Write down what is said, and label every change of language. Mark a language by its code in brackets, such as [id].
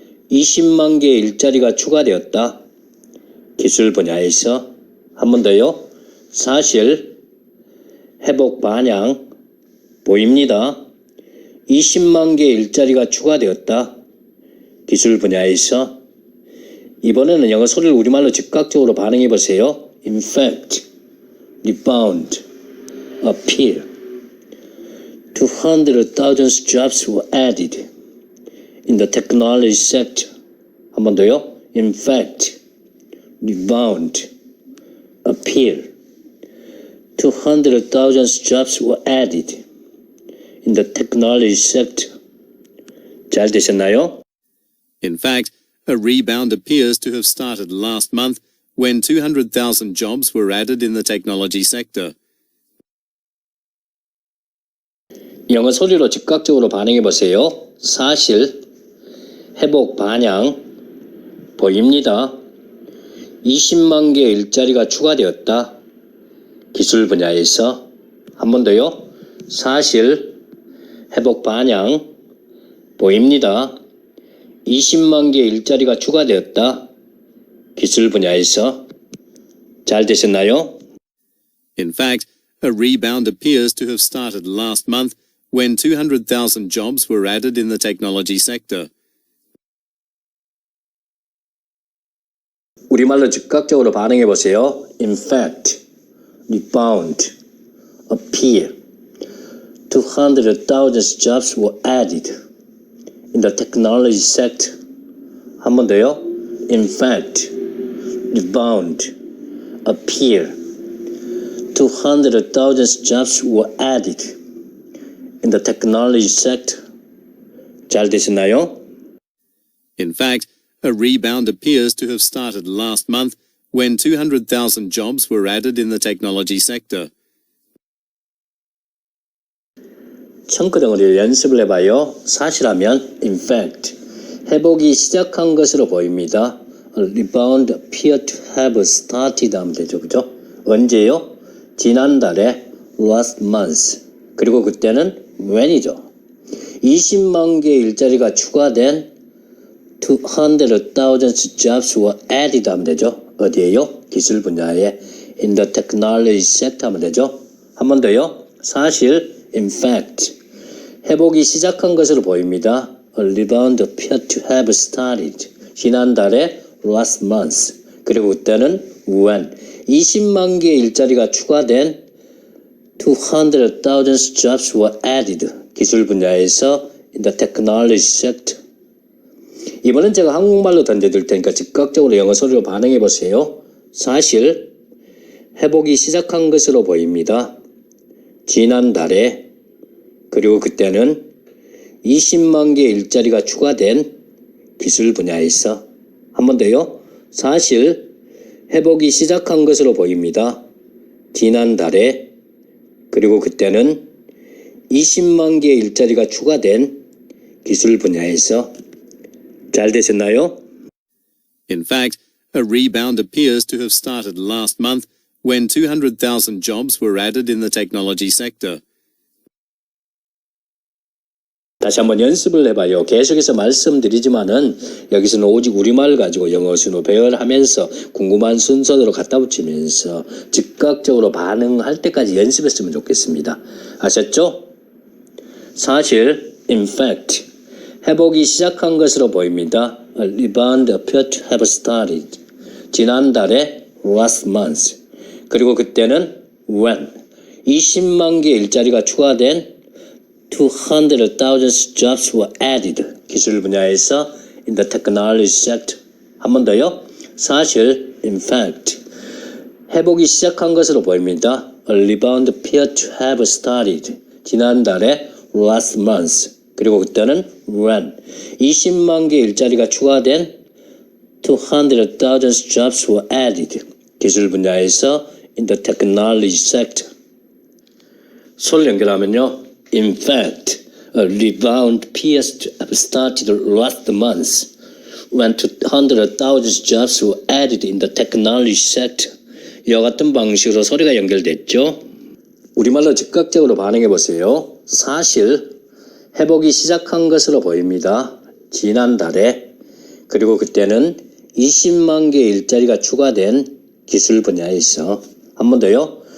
[ko] 20만 개의 일자리가 추가되었다. 기술 분야에서. 한 번 더요. 사실, 회복, 반향, 보입니다. 20만 개의 일자리가 추가되었다. 기술 분야에서. 이번에는 영어 소리를 우리말로 즉각적으로 반응해 보세요. [en] In fact, rebound, appear, 200,000 jobs were added in the technology sector. [ko] 한 번 더요. [en] In fact, rebound, appear, 200,000 jobs were added in the technology sector. [ko] 잘 되셨나요? [en] In fact, a rebound appears to have started last month when 200,000 jobs were added in the technology sector. [ko] 영어 소리로 즉각적으로 반응해 보세요. 사실, 회복, 반향, 보입니다. 20만 개의 일자리가 추가되었다. 기술 분야에서. 한 번 더요. 사실, 회복, 반향, 보입니다. 20만 개의 일자리가 추가되었다. 기술 분야에서. 잘 되셨나요? [en] In fact, a rebound appears to have started last month when 200,000 jobs were added in the technology sector. [ko] 우리말로 즉각적으로 반응해 보세요. [en] In fact, rebound, appear, 200,000 jobs were added in the technology sector. [ko] 한 번 더요. [en] In fact, rebound, appear, 200,000 jobs were added in the technology sector. [ko] 잘 되셨나요? [en] In fact, a rebound appears to have started last month when 200,000 jobs were added in the technology sector. [ko] 청크덩어리를 연습을 해봐요. 사실하면 [en] in fact, [ko] 회복이 시작한 것으로 보입니다. [en] A rebound appear to have started [ko] 하면 되죠. 그죠? 언제요? 지난달에 [en] last month. [ko] 그리고 그때는 [en] when [ko] 이죠. 20만 개의 일자리가 추가된 [en] 200,000 jobs were added [ko] 하면 되죠. 어디에요? 기술 분야에 [en] in the technology sector [ko] 하면 되죠. 한 번 더요. 사실 [en] in fact, [ko] 회복이 시작한 것으로 보입니다. [en] A rebound appeared to have started. [ko] 지난달에 [en] last month. [ko] 그리고 그때는 [en] when. [ko] 20만 개의 일자리가 추가된 [en] 200,000 jobs were added. [ko] 기술 분야에서 [en] in the technology sector. [ko] 이번엔 제가 한국말로 던져드릴 테니까 즉각적으로 영어 소리로 반응해 보세요. 사실, 회복이 시작한 것으로 보입니다. 지난달에, 그리고 그때는 20만 개의 일자리가 추가된 기술 분야에서. 한 번 더요. 사실, 회복이 시작한 것으로 보입니다. 지난달에, 그리고 그때는 20만 개의 일자리가 추가된 기술 분야에서. 잘 되셨나요? [en] In fact, a rebound appears to have started last month when 200,000 jobs were added in the technology sector. [ko] 다시 한번 연습을 해봐요. 계속해서 말씀드리지만은 여기서는 오직 우리말을 가지고 영어 순호 배열하면서 궁금한 순서대로 갖다 붙이면서 즉각적으로 반응할 때까지 연습했으면 좋겠습니다. 아셨죠? 사실, [en] in fact, [ko] 회복이 시작한 것으로 보입니다. [en] A rebound appeared to have started. [ko] 지난달에 [en] last month. [ko] 그리고 그때는 [en] when [ko] 20만 개 일자리가 추가된 [en] 200,000 jobs were added. [ko] 기술 분야에서 [en] in the technology sector. [ko] 한 번 더요. 사실, [en] in fact, [ko] 회복이 시작한 것으로 보입니다. [en] A rebound appeared to have started. [ko] 지난달에 [en] last month. [ko] 그리고 그때는 [en] when [ko] 20만 개 일자리가 추가된 [en] 200,000 jobs were added. [ko] 기술 분야에서 [en] in the technology sector. [ko] 소를 연결하면요. [en] In fact, a rebound appears to have started last month when 200,000 jobs were added in the technology sector. [ko] 이와 같은 방식으로 소리가 연결됐죠. 우리말로 즉각적으로 반응해 보세요. 사실 회복이 시작한 것으로 보입니다. 지난달에. 그리고 그때는 20만 개 일자리가 추가된 기술 분야에서. 한 번 더요.